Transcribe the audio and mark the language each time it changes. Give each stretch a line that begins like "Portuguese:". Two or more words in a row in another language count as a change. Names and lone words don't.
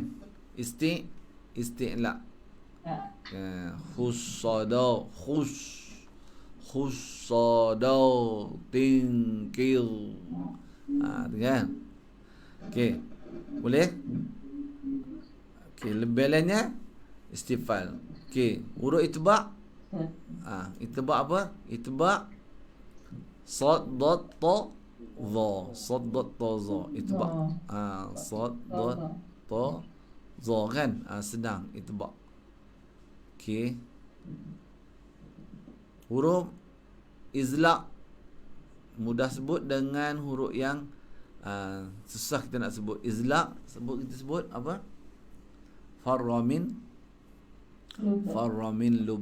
Arabic: Isti'la. Khussadautin kil.
Malay: Kan? Okey. Boleh? Okey, lebelannya istifal. Okey, huruf itba'. Itba' apa?
Arabic: Itba' sad dad ta za. Sad dad ta za. Itba'. Sad dad ta za kan?
Malay: Sedang itba'. Okey. Huruf izla' mudah sebut dengan huruf yang susah kita nak sebut. Izla' kita sebut apa?
Arabic: Farramin lub.